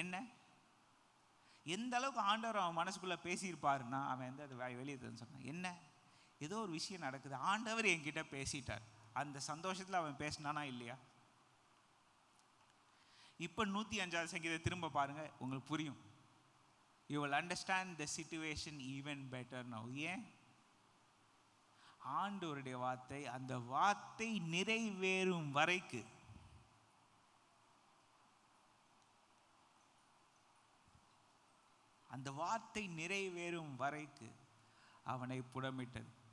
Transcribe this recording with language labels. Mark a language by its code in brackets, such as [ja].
[ta] என்ன எந்த அளவுக்கு ஆண்டவர் அவன் மனசுக்குள்ளே பேசியிருப்பாருன்னா, அவன் வந்து அது வெளியே சொன்னான். என்ன ஏதோ ஒரு விஷயம் நடக்குது, ஆண்டவர் என்கிட்ட பேசிட்டார். அந்த சந்தோஷத்தில் அவன் பேசினானா இல்லையா? இப்போ 105வது சங்கீதத்தை திரும்ப பாருங்க, உங்களுக்கு புரியும். [en] You will understand the situation even better now. [ta] ஏன்? ஆண்டவருடைய வார்த்தை, அந்த வார்த்தை நிறைவேறும் வரைக்கு அந்த வார்த்தை நிறைவேறும் வரைக்கு அவனை புடமிட்டது.